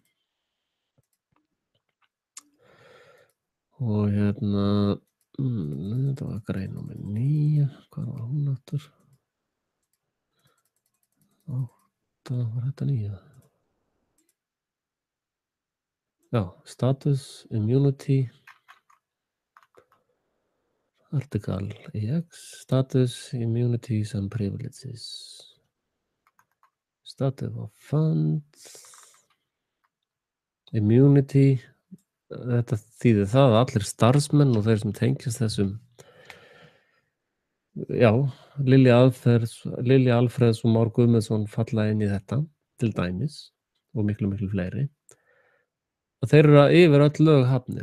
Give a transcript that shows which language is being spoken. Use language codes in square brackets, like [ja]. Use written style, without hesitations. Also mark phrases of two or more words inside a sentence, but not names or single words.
[is] Og hérna, þetta var grein númer 9, hvað var hún aftur? 8, var þetta 9? Já, [en] status, immunity, article EX, status, immunities and privileges, status of funds, immunity, [is] þetta þýðir það að allir starfsmenn og þeir sem tengjast þessum Já, Lilja Alfreðs og Már Guðmundsson falla inn í þetta, til dæmis, og miklu fleiri. Og þeir eru yfir öll lög hafnir.